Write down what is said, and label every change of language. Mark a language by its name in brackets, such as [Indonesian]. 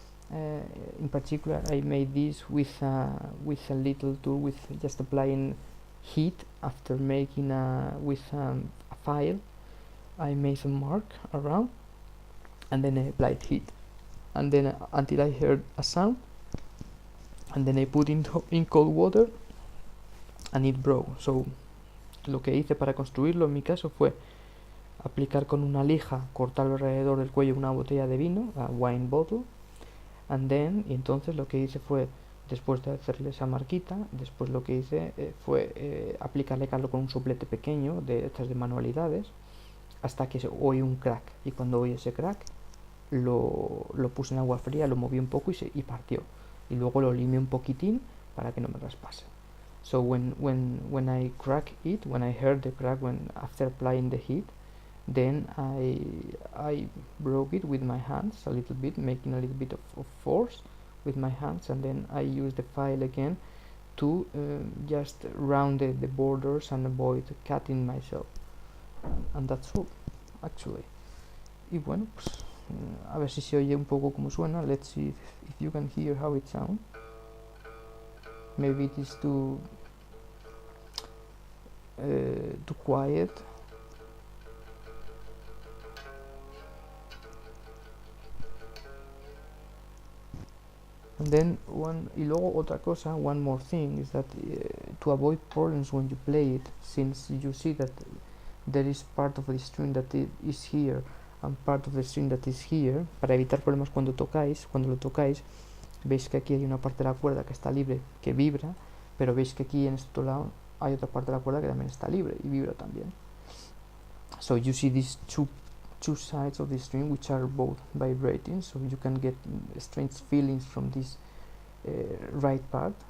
[English] In particular, I made this with a little tool, with just applying heat after making with a file. I made a mark around, and then I applied heat, and then until I heard a sound, and then I put in cold water, and it broke. [Spanish] So lo que hice para construirlo en mi caso fue aplicar con una lija, cortar alrededor del cuello una botella de vino, [English] a wine bottle, [Spanish] y entonces lo que hice fue, después de hacerle esa marquita, después lo que hice fue aplicarle calor con un soplete pequeño de estas de manualidades, hasta que oí un crack, y cuando oí ese crack lo puse en agua fría, lo moví un poco y partió, y luego lo limé un poquitín para que no me raspase. [English] So when I crack it, when I heard the crack after applying the heat, then I broke it with my hands a little bit, making a little bit of force with my hands, and then I used the file again to just round the borders and avoid cutting myself, and that's all actually. [Spanish] Y bueno, pues a ver si se oye un poco como suena. [English] Let's see if you can hear how it sounds. Maybe it is too quiet. And then [Spanish] y luego otra cosa, [English] one more thing, is that to avoid problems when you play it, since you see that there is part of the string that is here [Spanish] and part of the string that is here, para evitar problemas cuando lo tocáis, veis que aquí hay una parte de la cuerda que está libre, que vibra, pero veis que aquí en este otro lado hay otra parte de la cuerda que también está libre y vibra también. [English] So you see these two sides of the string which are both vibrating, so you can get strange feelings from this right part.